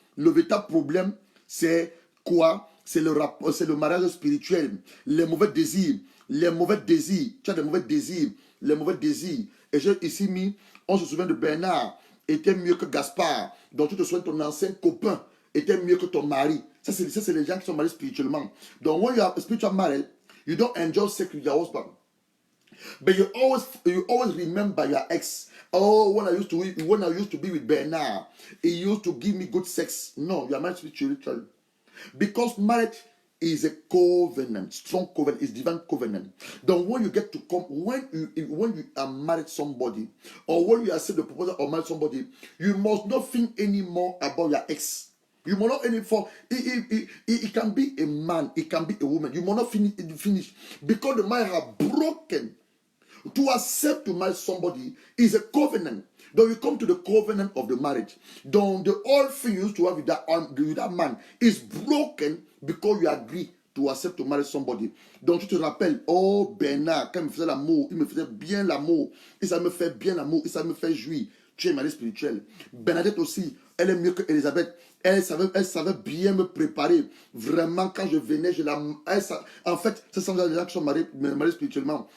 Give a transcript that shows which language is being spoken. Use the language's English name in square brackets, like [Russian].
[French] Le véritable problème, c'est quoi? C'est le mariage spirituel. Les mauvais désirs. Tu as des mauvais désirs. Et j'ai ici mis, on se souvient de Bernard, était mieux que Gaspard. Donc tu te souviens, ton ancien copain était mieux que ton mari. Ça, c'est les gens qui sont mariés spirituellement. [English] Donc, when you are spiritually married, you don't enjoy sex with your husband. But you always remember your ex. Oh, when I used to be with Bernard, he used to give me good sex. No, you are married spiritually. Because marriage is a covenant, strong covenant, is divine covenant. Then when you get to come, when you are married somebody, or when you accept the proposal of married somebody, you must not think anymore about your ex. You must not any for it can be a man, it can be a woman. You must not finish because the man have broken. To accept to marry somebody is a covenant. Then we come to the covenant of the marriage. Then the old thing you used to have with that man is broken because you agree to accept to marry somebody. [French] Donc tu te rappelles, oh Bernard, quand il me faisait l'amour, il me faisait bien l'amour, et ça me fait bien l'amour, et ça me fait jouir. Tu es marié spirituel. Bernadette aussi, Elle est mieux que Elisabeth. Elle savait bien me préparer. Vraiment, quand je venais, en fait, ce sont des gens qui sont mariés spirituellement.